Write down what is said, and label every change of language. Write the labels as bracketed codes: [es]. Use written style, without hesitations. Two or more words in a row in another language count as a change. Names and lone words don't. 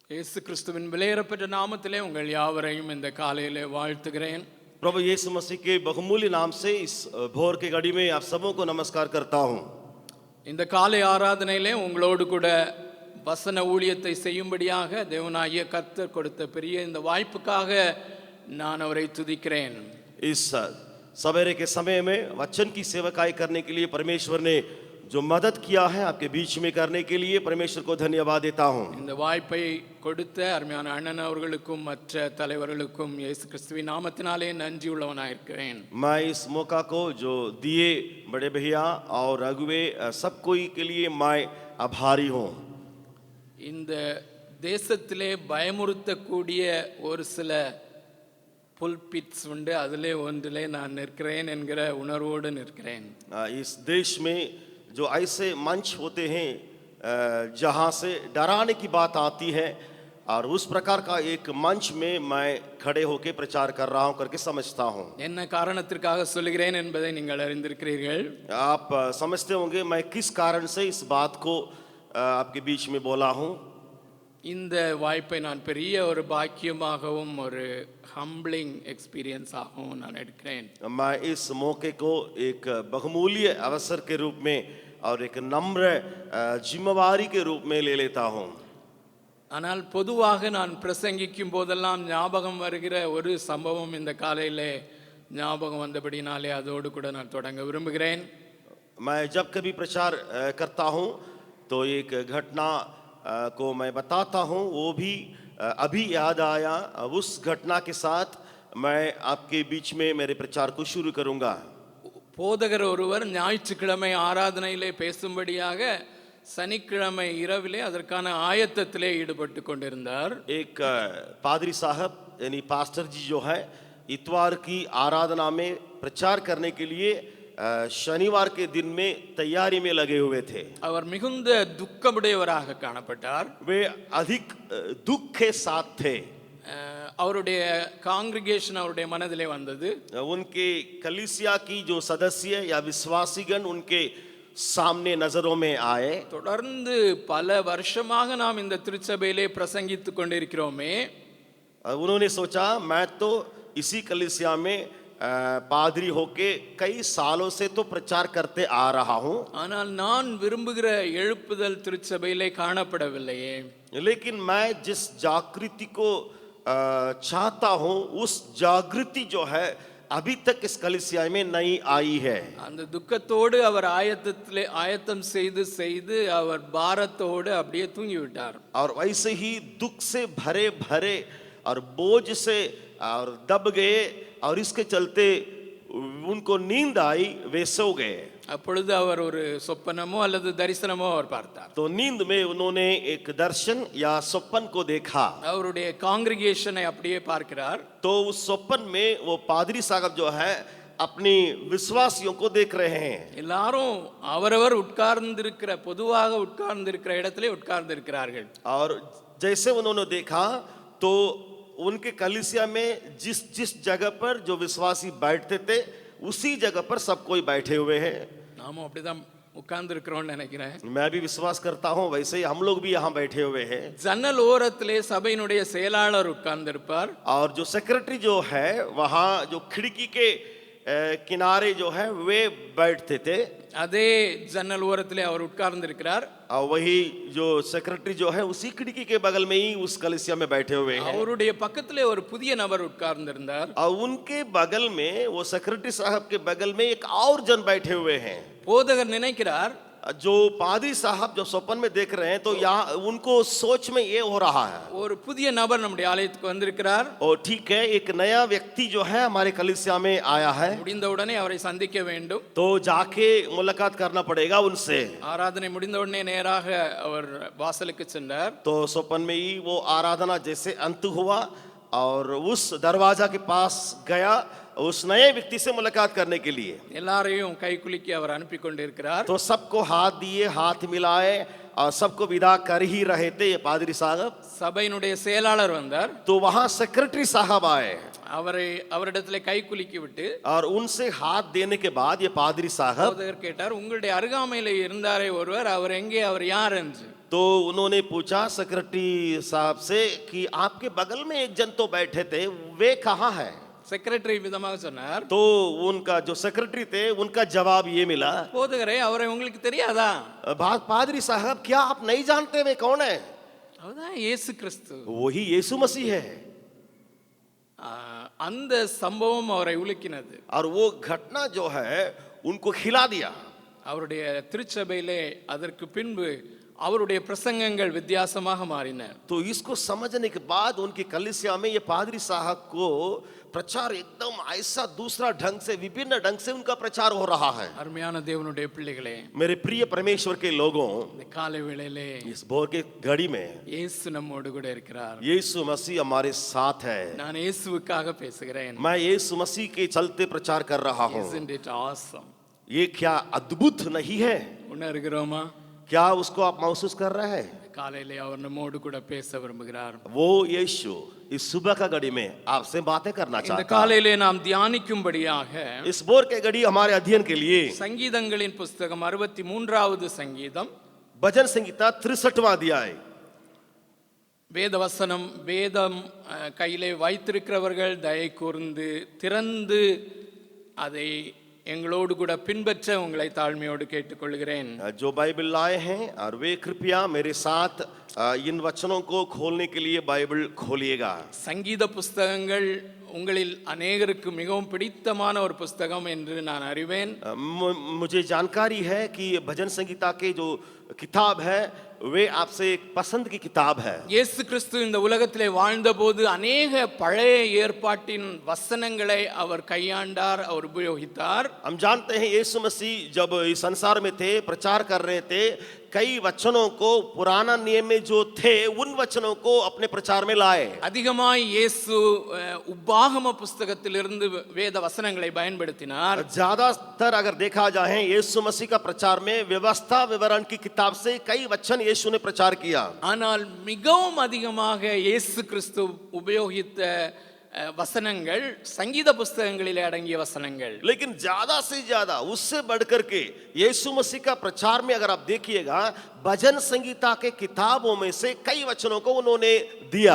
[ta] இயேசு கிறிஸ்துவின் விலையேறப்பெற்ற நாமத்திலே உங்கள் யாவரையும் இந்த காலையிலே வாழ்த்துகிறேன். [hi] प्रभु यीशु मसीह के बहुमूल्य नाम से इस भोर के घड़ी में आप सबों को नमस्कार करता हूं. [ta] இந்த காலை ஆராதனையிலே உங்களோடு கூட வசன ஊழியத்தை செய்யும்படியாக தேவனாகிய கர்த்தர் கொடுத்த பெரிய இந்த வாய்ப்புக்காக நான் அவரை துதிக்கிறேன். [hi] इस सवेरे के समय में वचन की सेवकाई करने के लिए परमेश्वर ने जो मदद किया है आपके बीच में करने के लिए परमेश्वर को धन्यवाद देता हूं. [ta] இந்த வாய்ப்பை கொடுத்த அருமையான அண்ணன் அவர்களுக்கும் மற்ற தலைவர்களுக்கும் இயேசு கிறிஸ்துவின் நாமத்தினாலே நன்றி உள்ளவனாயிருக்கிறேன். [hi] मैं इस मौका को जो दिए बड़े भैया और अगुवे सब कोई के लिए मैं आभारी हूं. [ta] இந்த தேசத்திலே பயமுறுத்தக்கூடிய ஒரு சில புல்பிட்ஸ் உண்டு, அதிலே ஒன்றிலே நான் நிற்கிறேன் என்கிற உணர்வோடு நிற்கிறேன். [hi] इस देश में जो ऐसे मंच होते हैं जहां से डराने की बात आती है और उस प्रकार का एक मंच में मैं खड़े होकर प्रचार कर रहा हूं करके समझता हूं. [ta] என்ன காரணத்திற்காக சொல்கிறேன் என்பதை நீங்கள் அறிந்திருக்கிறீர்கள். [hi] आप समझते होंगे मैं किस कारण से इस बात को आपके बीच में बोला हूं. [ta] இந்த வாய்ப்பை நான் பெரிய ஒரு பாக்கியமாகவும் ஒரு [en] humbling experience [ta] ஆகவும் நான் எடுக்கிறேன். [hi] मैं इस मौके को एक बहुमूल्य अवसर के रूप में और एक नम्र जिम्मेवारी के रूप में ले लेता हूं. [ta] ஆனால் பொதுவாக நான் பிரசங்கிக்கும் போதெல்லாம் ஞாபகம் வருகிற ஒரு சம்பவம் இந்த காலையிலே ஞாபகம் வந்தபடினாலே அதோடு கூட நான் தொடங்க விரும்புகிறேன். [hi] मैं जब कभी प्रचार करता हूं तो एक घटना को मैं बताता हूं, वो भी अभी याद आया. उस घटना के साथ मैं आपके बीच में मेरे प्रचार को शुरू करूंगा. [ta] போதகர் ஒருவர் ஞாயிற்றுக்கிழமை ஆராதனையிலே பேசும்படியாக சனிக்கிழமை இரவிலே அதற்கான ஆயத்தத்திலே ஈடுபட்டு கொண்டிருந்தார். [hi] एक पादरी साहब यानी पास्टर जी जो है इतवार की आराधना में प्रचार करने के लिए शनिवार के दिन में तैयारी में लगे हुए थे. [ta] அவர் மிகுந்த துக்கமுடையவராக காணப்பட்டார். [hi] वे अधिक दुख के साथ थे. [ta] அவருடைய காங்கிரிகேஷன் அவருடைய மனதிலே வந்தது. [hi] उनके कलीसिया की जो सदस्य या विश्वासीगण उनके सामने नजरों में आए. [ta] தொடர்ந்து பல வருஷமாக நாம் இந்த திருச்சபையிலே பிரசங்கித்துக் கொண்டிருக்கிறோமே. [hi] उन्होंने सोचा मैं तो इसी कलीसिया में पादरी होके कई सालों से तो प्रचार करते आ रहा हूं, [ta] ஆனால் நான் விரும்புகிற எழுப்புதல் திருச்சபையிலே காணப்படவில்லையே. [hi] लेकिन मैं जिस जागृति को चाहता हूं उस जागृति जो है अभी तक इस कलीसिया में नहीं आई है. [ta] அந்த துக்கத்தோடு அவர் ஆயத்தம் செய்து செய்து அவர் பாரத்தோடு அப்படியே தூங்கி விட்டார். [hi] और वैसे ही दुख से भरे भरे और बोझ से और दब गए और इसके चलते उनको नींद आई, वे सो गए. [ta] அப்பொழுது அவர் ஒரு சொப்பனமோ அல்லது தரிசனமோ அவர் பார்த்தார். [hi] तो नींद में उन्होंने एक दर्शन या स्वप्न को देखा. [ta] அவருடைய காங்கிரிகேஷனை அப்படியே பார்க்கிறார். [hi] तो उस स्वप्न में वो पादरी साहब जो है अपनी विश्वासियों को देख रहे हैं. [ta] எல்லாரும் அவரவர் உட்கார்ந்திருக்கிற பொதுவாக உட்கார்ந்திருக்கிற இடத்திலே உட்கார்ந்திருக்கிறார்கள். [hi] और जैसे उन्होंने देखा तो उनके कलीसिया में जिस जिस जगह पर जो विश्वासी बैठते थे उसी जगह पर सब कोई बैठे हुए हैं. [ta] நாமும் அப்படிதான் உட்கார்ந்திருக்கிறோம்னு நினைக்கிறேன். [hi] मैं भी विश्वास करता हूं वैसे ही हम लोग भी यहाँ बैठे हुए हैं. [ta] ஜன்னல் ஓரத்திலே சபையினுடைய செயலாளர் உட்கார்ந்திருப்பார். [hi] और जो सेक्रेटरी जो है वहाँ जो खिड़की के किनारे जो है वे बैठते थे. [ta] அதே ஜன்னல் ஓரத்திலே அவர் உட்கார்ந்திருக்கிறார். [hi] और वही जो सेक्रेटरी जो है उसी खिड़की के बगल में ही उस कलीसिया में बैठे हुए हैं. [ta] அவருடைய பக்கத்திலே ஒரு புதிய நபர் உட்கார்ந்திருந்தார். [hi] और उनके बगल में वो सेक्रेटरी साहब के बगल में एक और जन बैठे हुए हैं. [ta] போதகர் நினைக்கிறார் [hi] जो पादरी साहब जो स्वप्न में देख रहे हैं तो यहाँ उनको सोच में ये हो रहा है [ta] ஒரு புதிய நபர் நம்முடைய ஆலயத்துக்கு வந்திருக்கிறார். [hi] और ठीक है एक नया व्यक्ति जो है हमारे कलीसिया में आया है, [ta] முடிந்தவுடனே அவரை சந்திக்க வேண்டும். [hi] तो जाके मुलाकात करना पड़ेगा उनसे. [ta] ஆராதனை முடிந்தவுடனே நேராக அவர் வாசலுக்கு சென்றார். [hi] तो स्वप्न में ही वो आराधना जैसे अंत हुआ और उस दरवाजा के पास गया उस नए व्यक्ति से मुलाकात करने के लिए. [ta] எல்லாரையும் கை குலுக்கி அவர் அனுப்பி கொண்டிருக்கிறார். [hi] तो सबको हाथ दिए, हाथ मिलाए और सबको विदा कर ही रहे थे ये पादरी साहब, [ta] சபையினுடைய செயலாளர் வந்தார். [hi] तो वहां सेक्रेटरी साहब आए [ta] அவரிடத்துல கை குலுக்கி விட்டு [hi] और उनसे हाथ देने के बाद ये पादरी साहब, [ta] போதகர் கேட்டார், உங்களுடைய அருகாமையில இருந்தாரே ஒருவர், அவர் எங்கே, அவர் யார் என்று. [hi] तो उन्होंने पूछा सेक्रेटरी साहब से कि आपके बगल में एक जन तो बैठे थे, वे कहाँ है? [ta] செக்ரட்டரி விதமாக சொன்னார், [hi] तो उनका जो सेक्रेटरी थे उनका जवाब ये मिला, [ta] போதகரே அவரை உங்களுக்கு தெரியாதா? [hi] पादरी साहब क्या आप नहीं जानते वे कौन है? [ta] அவர்தான் இயேசு கிறிஸ்து. [hi] वही यीशु मसीह है. [ta] அந்த சம்பவம் அவரை உலுக்கினது. [hi] और वो घटना जो है उनको खिला दिया. [ta] அவருடைய திருச்சபையிலே அதற்கு பின்பு அவருடைய பிரசங்கங்கள் வித்தியாசமாக மாறின. [hi] तो इसको समझने के बाद उनकी कलीसिया में ये पादरी साहब को प्रचार एकदम ऐसा दूसरा ढंग से, विभिन्न ढंग से उनका प्रचार हो रहा है. [ta] அருமையான தேவனுடைய பிள்ளைகளே, [hi] मेरे प्रिय परमेश्वर के लोगों, [ta] இந்த காலை வேளையிலே [hi] इस भोर के घड़ी में [ta] இயேசு நம்மோடு கூட இருக்கிறார். [hi] यीशु मसीह हमारे साथ है. [ta] நான் இயேசுவுக்காக பேசுகிறேன். [hi] मैं यीशु मसीह के चलते प्रचार कर रहा हूँ. [en] Isn't it awesome? [hi] ये क्या अद्भुत नहीं है? [ta] உணர்கிறோமா? [hi] क्या उसको आप महसूस कर रहे हैं? [ta] காலையிலே அவர் நம்மோடு கூட பேச விரும்புகிறார். [hi] वो यीशु इस सुबह का घड़ी में आपसे बातें करना [ta] இந்த [hi] चाहता है. [ta] காலையிலே நாம் தியானிக்கும்படியாக [hi] इस भोर के घड़ी हमारे अध्ययन के लिए [ta] சங்கீதங்களின் புஸ்தகம் 63வது சங்கீதம், [hi] भजन संहिता 63वां अध्याय. [ta] வேதவசனம், வேதம் கையிலே வைத்திருக்கிறவர்கள் தயை கூர்ந்து திறந்து அதை எங்களோடு கூட பின்பற்ற உங்களை தாழ்மையோடு கேட்டுக்கொள்கிறேன். [hi] जो बाइबल लाए हैं और वे कृपया मेरे साथ इन वचनों को खोलने के लिए बाइबल खोलिएगा. [ta] சங்கீத புஸ்தகங்கள் உங்களில் அநேகருக்கு மிகவும் பிடித்தமான ஒரு புஸ்தகம் என்று நான் அறிவேன். [hi] मुझे जानकारी है कि भजन संहिता के जो किताब है वे आपसे एक पसंद की किताब है. [ta] இயேசு கிறிஸ்து இந்த உலகத்திலே வாழ்ந்தபோது அநேக பழைய ஏற்பாட்டின் வசனங்களை அவர் கையாண்டார், அவர் உபயோகித்தார். [hi] हम जानते हैं यीशु मसीह जब इस संसार में थे, प्रचार कर रहे थे, कई वचनों को पुराना नियम में जो थे उन वचनों को अपने प्रचार में लाए. [ta] அதிகமாய் இயேசு உபாகம புஸ்தகத்திலிருந்து வேத வசனங்களை பயன்படுத்தினார். [hi] ज्यादातर अगर देखा जाए यीशु मसीह का प्रचार में व्यवस्था विवरण की किताब से कई वचन यीशु ने प्रचार किया. [ta] ஆனால் மிகவும் அதிகமாக இயேசு கிறிஸ்து உபயோகித்த வசனங்கள் சங்கீத புஸ்தகங்களிலே அடங்கிய வசனங்கள். [hi] लेकिन ज्यादा से ज्यादा उससे बढ़कर के यीशु मसीह का प्रचार में अगर आप देखिएगा भजन संगीता के किताबों में से कई वचनों को उन्होंने दिया.